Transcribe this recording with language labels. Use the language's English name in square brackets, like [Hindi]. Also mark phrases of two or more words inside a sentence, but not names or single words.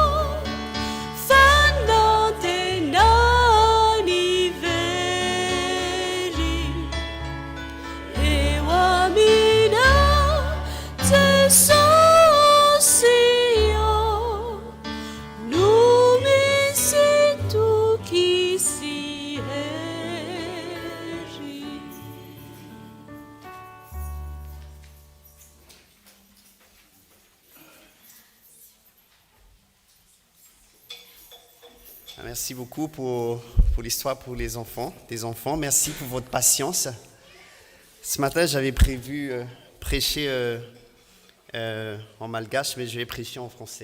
[Malagasy] fanantenany very, eo aminao Jesosy io no misy toky sy hery. [French] Merci beaucoup pour l'histoire pour les enfants, des enfants. Merci pour votre patience. Ce matin, j'avais prévu prêcher en malgache, mais je vais prêcher en français.